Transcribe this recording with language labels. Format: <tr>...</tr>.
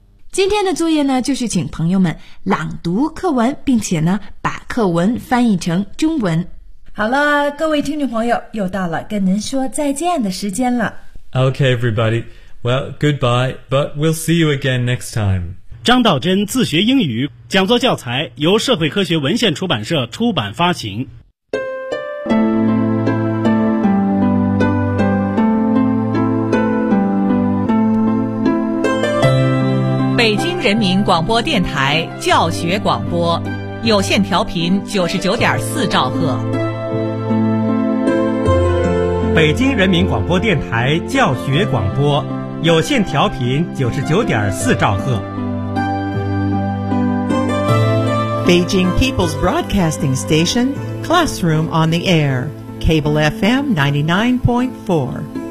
<zh>今天的作业呢，就是请朋友们朗读课文，并且呢把课文翻译成中文。好了，各位听众朋友，又到了跟您说再见的时间了。</zh> <en>Okay, everybody. Well, goodbye, but we'll see you again next time.</en> <zh>张道真自学英语讲座教材由社会科学文献出版社出版发行。北京人民广播电台教学广播，有线调频99.4兆赫。北京人民广播电台教学广播，有线调频99.4兆赫。</zh> <en>Beijing People's Broadcasting Station, Classroom on the Air, Cable FM 99.4.</en>